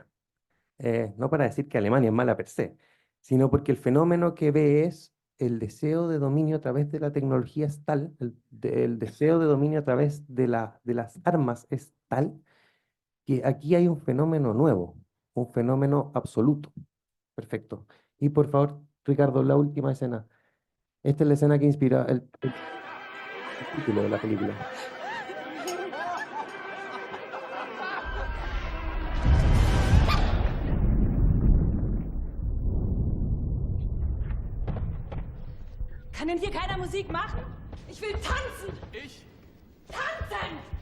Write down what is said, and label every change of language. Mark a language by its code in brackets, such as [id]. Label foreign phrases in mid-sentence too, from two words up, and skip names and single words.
[es] No para decir que Alemania es mala [la] per se, [es] sino porque el fenómeno que ve es el deseo de dominio a través de la tecnología es tal, el deseo de dominio a través de las armas es tal, que aquí hay un fenómeno nuevo, un fenómeno absoluto. Perfecto. Y por favor, Ricardo, la última escena. Esta es la escena que inspira el título de la película. [de] Kann denn hier keiner Musik machen? Ich will tanzen! Ich? Tanzen!